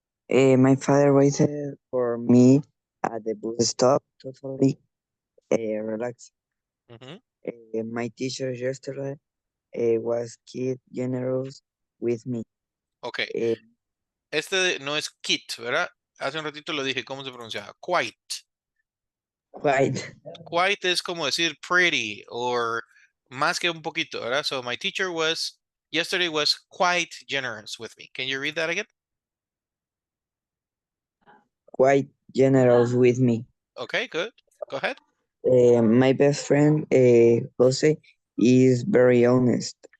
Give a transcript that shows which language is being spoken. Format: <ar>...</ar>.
<en>My father waited for me at the bus stop, totally relaxed. Mhm. My teacher yesterday was kid generous with me. Ok, Eh,</en> <es>este no es kit, ¿verdad? Hace un ratito lo dije, ¿cómo se pronunciaba?</es> <en>Quite. quite.</en> <es>Quite es como decir pretty or más que un poquito, ¿verdad?</es> <en>So my teacher yesterday was quite generous with me. Can you read that again? Quite generous with me. Okay, good. Go ahead. My best friend, Jose, is very honest.</en>